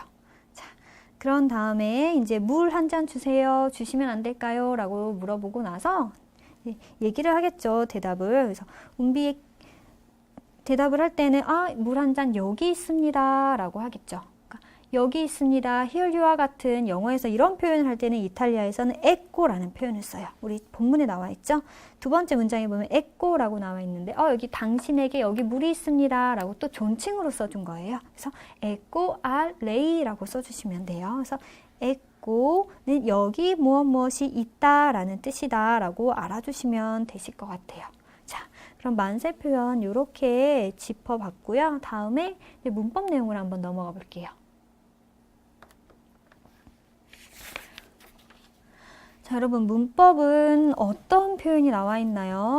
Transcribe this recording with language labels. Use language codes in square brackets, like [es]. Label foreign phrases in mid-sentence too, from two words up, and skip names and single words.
[ko] 자, 그런 다음에 이제 물 한 잔 주세요. 주시면 안 될까요? 라고 물어보고 나서 얘기를 하겠죠. 대답을. 그래서 은비 대답을 할 때는 물 한 잔 여기 있습니다. 라고 하겠죠. 그러니까 여기 있습니다. [en] Here you are [ko] 같은 영어에서 이런 표현을 할 때는 이탈리아에서는 ecco라는 표현을 써요. 우리 본문에 나와 있죠. 두 번째 문장에 보면 ecco라고 나와 있는데 여기 당신에게 여기 물이 있습니다. 라고 또 존칭으로 써준 거예요. 그래서 [it] ecco al lei [ko] 라고 써주시면 돼요. 그래서 ecco는 여기 무엇이 있다라는 뜻이다 라고 알아주시면 되실 것 같아요. 자, 그럼 만세 표현 이렇게 짚어봤고요. 다음에 이제 문법 내용을 한번 넘어가 볼게요. 자, 여러분 문법은 어떤 표현이 나와 있나요?